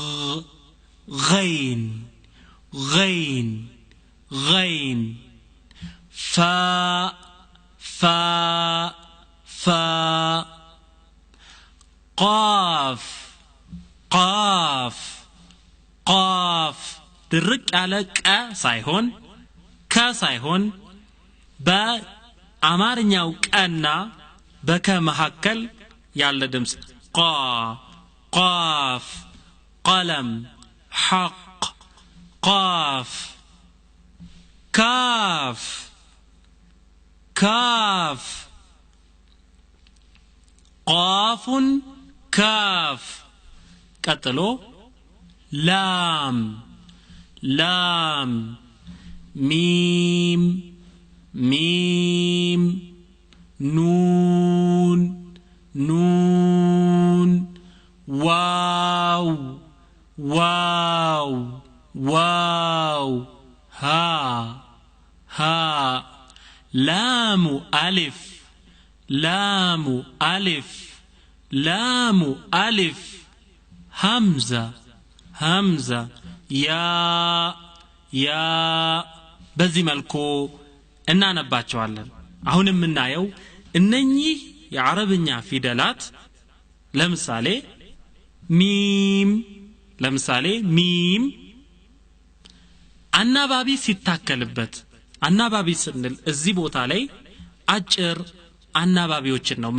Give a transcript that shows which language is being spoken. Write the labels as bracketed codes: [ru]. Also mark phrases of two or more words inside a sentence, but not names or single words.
[ar] غين غين غين فاء فاء فاء قاف قاف قاف [am] ድርቅ ያለ ቀ ሳይሆን ከ ሳይሆን በአማርኛው ቀና በከ መካከል ያለ ድምጽ ቃ ቃፍ ቀለም ሐቅ ቃፍ [ar] كاف كاف قاف كاف قتلو لام لام ميم ميم نون نون واو واو واو ها ها لام ألف لام ألف لام ألف همزة همزة يا يا بزي ملكو إننا نباتشوالن [am] አሁንም የምናየው እነኚህ የአረብኛ ፊደላት ለምሳሌ ሚም ለምሳሌ ሚም [ar] አናባቢ ሲታከልበት አናባቢ ስንል እዚህ ቦታ ላይ አጭር አናባቢዎችን ነው